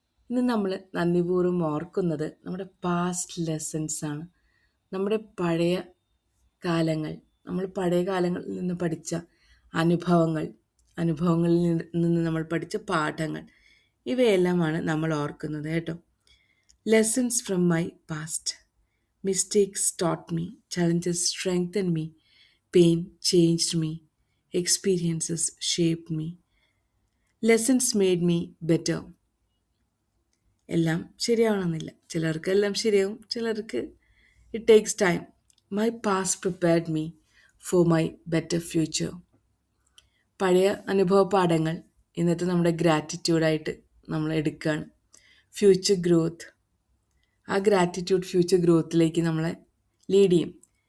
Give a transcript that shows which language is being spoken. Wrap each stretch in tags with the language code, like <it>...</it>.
<ml>ഇന്ന് നമ്മൾ നന്ദിപൂർവ്വം ഓർക്കുന്നത് നമ്മുടെ പാസ്റ്റ് ലെസൺസ് ആണ്. നമ്മുടെ പഴയ കാലങ്ങൾ, നമ്മൾ പഴയ കാലങ്ങളിൽ നിന്ന് പഠിച്ച അനുഭവങ്ങൾ, അനുഭവങ്ങളിൽ നിന്ന് നമ്മൾ പഠിച്ച പാഠങ്ങൾ, ഇവയെല്ലാമാണ് നമ്മൾ ഓർക്കുന്നത് കേട്ടോ.</ml> <en>Lessons from my past. Mistakes taught me, challenges strengthened me, pain changed me, experiences shaped me, lessons made me better.</en> <ml>എല്ലാം ശരിയാവണമെന്നില്ല. ചിലർക്ക് എല്ലാം ശരിയാവും, ചിലർക്ക്</ml> <en>It takes time. My past prepared me for my better future.</en> <ml>പഴയ അനുഭവ പാഠങ്ങൾ ഇന്നത്തെ നമ്മുടെ ഗ്രാറ്റിറ്റ്യൂഡായിട്ട് നമ്മൾ എടുക്കുകയാണ്. Future growth. ആ ഗ്രാറ്റിറ്റ്യൂഡ് ഫ്യൂച്ചർ ഗ്രോത്തിലേക്ക് നമ്മളെ ലീഡ് ചെയ്യും.</ml>